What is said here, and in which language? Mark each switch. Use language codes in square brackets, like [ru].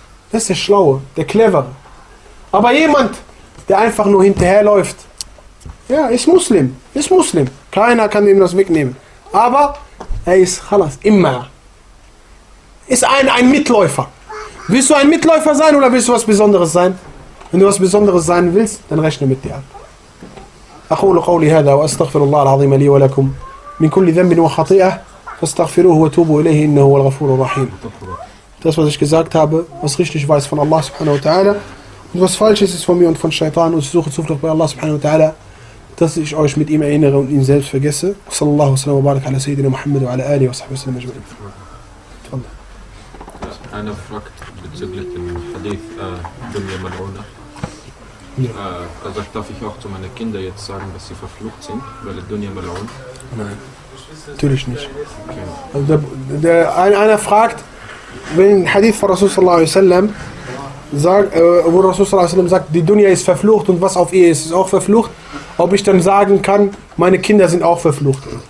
[de] Das ist der Schlaue, der Clevere. Aber jemand, der einfach nur hinterherläuft, ja, ist Muslim. Keiner kann ihm das wegnehmen. Aber er ist Khalas, immer. Ist ein Mitläufer. Willst du ein Mitläufer sein oder willst du was Besonderes sein? Wenn du was Besonderes sein willst, dann rechne mit dir ab. [ar] أقول قولي هذا وأستغفر الله العظيم لي ولكم من كل ذنب وخطيئة فاستغفروه وتوبوا إليه إنه هو الغفور الرحيم. [de] Das was ich gesagt habe, was richtig weiß von Allah subhanahu wa ta'ala und was falsch ist von mir und von Shaitan und ich suche Zuflucht bei Allah subhanahu wa ta'ala, dass ich euch mit ihm erinnere und ihn selbst vergesse. [ar] صلى الله وسلم وبارك على سيدنا محمد وعلى آله وصحبه وسلم أجمعين. [de] Eine Frage bezüglich dem Hadith Dunya Mal'una. Ja. Also darf ich auch zu meinen Kindern jetzt sagen, dass sie verflucht sind, weil Dunya Mal'un? Nein, natürlich nicht. Okay. Also einer fragt, wenn ein Hadith von Rasul sallallahu alaihi wasallam sagt, wo Rasul sallallahu alaihi wasallam sagt, die Dunya ist verflucht und was auf ihr ist, ist auch verflucht, ob ich dann sagen kann, meine Kinder sind auch verflucht.